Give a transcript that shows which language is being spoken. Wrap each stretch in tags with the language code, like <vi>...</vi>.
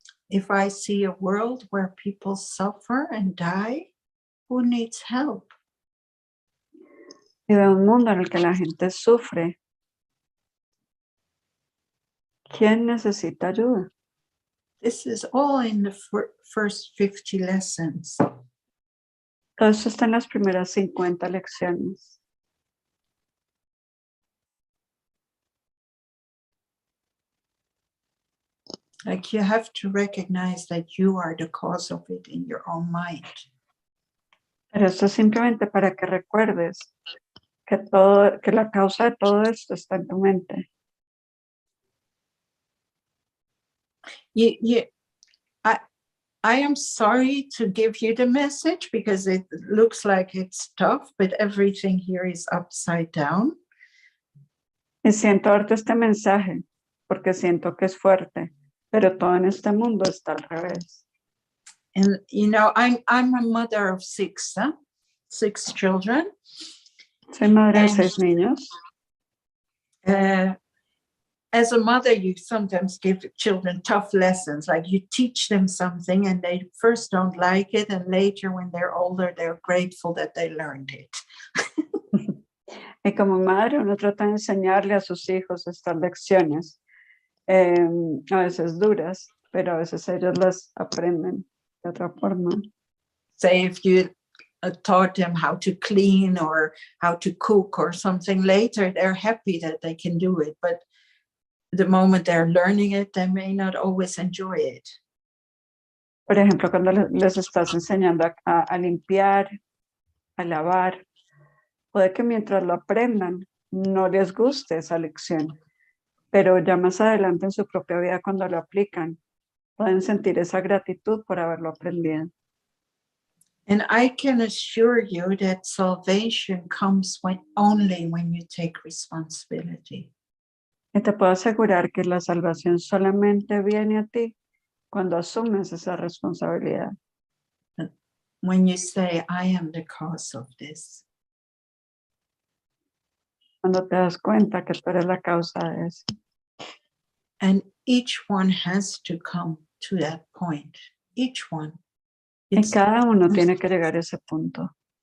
<en>If I see a world where people suffer and die, who needs help?</en> <es>Y veo un mundo en el que la gente sufre. ¿Quién necesita ayuda?</es> <en>This is all in the first 50 lessons.</en> <es>Todo eso está en las primeras 50 lecciones.</es> <en>Like, you have to recognize that you are the cause of it in your own mind.</en> <es>Pero esto es simplemente para que recuerdes que la causa de todo esto está en tu mente.</es> <en>I am sorry to give you the message because it looks like it's tough, but everything here is upside down.</en> <es>Y siento darte este mensaje porque siento que es fuerte, pero todo en este mundo está al revés.</es> <en>And you know, I'm a mother of 6 children.</en> <es>Soy madre de 6 niños.</es> <en>As a mother, you sometimes give children tough lessons, like you teach them something and they first don't like it, and later when they're older, they're grateful that they learned it.</en> <es>Y como madre, uno trata de enseñarle a sus hijos estas lecciones, a veces duras, pero a veces ellos las aprenden de otra forma.</es> <en>Say if you taught them how to clean or how to cook or something, later they're happy that they can do it, but the moment they're learning it, they may not always enjoy it.</en> <es>Por ejemplo, cuando les estás enseñando a limpiar, a lavar, puede que mientras lo aprendan no les guste esa lección, pero ya más adelante en su propia vida cuando lo aplican, pueden sentir esa gratitud por haberlo aprendido.</es> <en>And I can assure you that salvation comes only when you take responsibility.</en> <es>Y te puedo asegurar que la salvación solamente viene a ti cuando asumes esa responsabilidad.</es> <en>When you say, I am the cause of this.</en> <es>Cuando te das cuenta que tú eres la causa de eso.</es> <en>And each one has to come to that point. Each one.</en> <es>Y cada uno tiene que llegar a ese punto.</es>